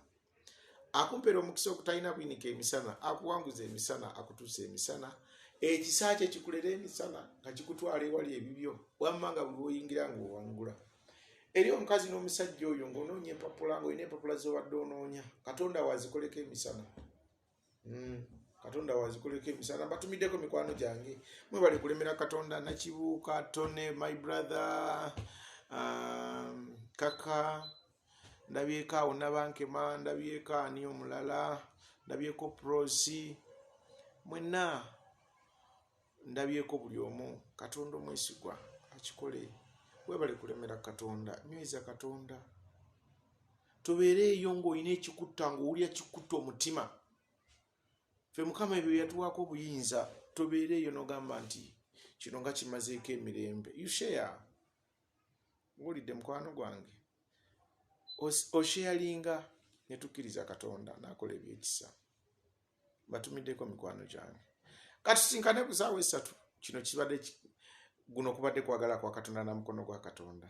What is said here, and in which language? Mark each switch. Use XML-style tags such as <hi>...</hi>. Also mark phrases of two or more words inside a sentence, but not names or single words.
<lg>Akumpeera omukisa okutalina kuyinika emisana, akuwanguza emisana, akutuusa emisana, ekisa kye kikulera emisana nga kikutwala ewali ebibyo, wamma nga buli woyingira ng'owangula. Eri omukazi n'omusajja oyo ng'onoonya empapula, ng'olina empapula z'obadde onoonya, Katonda wazikoleko emisana. Katonda wazikoleko emisana. Mbatumiddeko mikwano gyange, mwebale kulemera Katonda. Nakibuuka, Tone,</lg> <en>my brother, Kaka,</en> <lg>ndabyeko awo Nabankema, ndabyeko ani omulala, ndabyeko Prosi, mwenna ndabyeko buli omu. Katonda omwesigwa akikole. Webale kulemera Katonda, nyweza Katonda. Tobeereeyo ng'olina ekikutta, ng'owulira kikutta omutima. Ffe Mukama ebyo yatuwaako obuyinza, tobeereeyo n'ogamba nti kino nga kimazeeko emirembe.</lg> <en>You share.</en> <lg>Ng'olidde mukwano gwange, osharinga ne tukkiriza Katonda n'akola ebyekisa. Batumiddeko mikwano gyange. Katusinkane ku ssaawa 3. Kino kibadde guno kubadde kwagala kwa Katonda na mukono gwa Katonda.</lg>